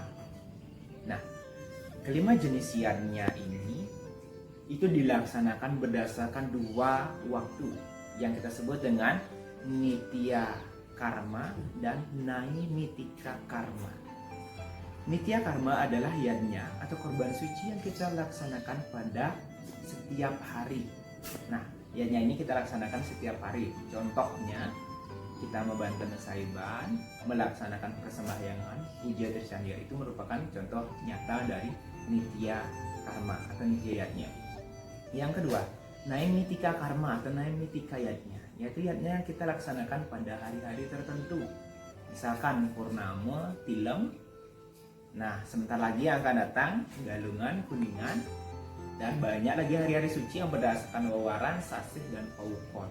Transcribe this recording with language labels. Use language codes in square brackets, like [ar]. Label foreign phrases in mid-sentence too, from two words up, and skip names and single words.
[id] Nah, kelima jenis yajna ini itu dilaksanakan berdasarkan 2 waktu yang kita sebut dengan [sa] nitya karma [id] dan [sa] naimitika karma. Nitya karma [id] adalah yajna atau korban suci yang kita laksanakan pada setiap hari. Nah, yajna ini kita laksanakan setiap hari. Contohnya, kita membantu Nasaiban, melaksanakan persembahyangan, puja Trisandya, itu merupakan contoh nyata dari [sa] nitya karma [id] atau [sa] nitya yajna. [id] Yang kedua, [sa] naimitika karma [id] atau [sa] naimitika yajna, [id] yaitu yajna yang kita laksanakan pada hari-hari tertentu. Misalkan Purnama, Tilem. Nah, sebentar lagi akan datang Galungan, Kuningan, dan banyak lagi hari-hari suci yang berdasarkan Wawaran, Sasih, dan Paukon.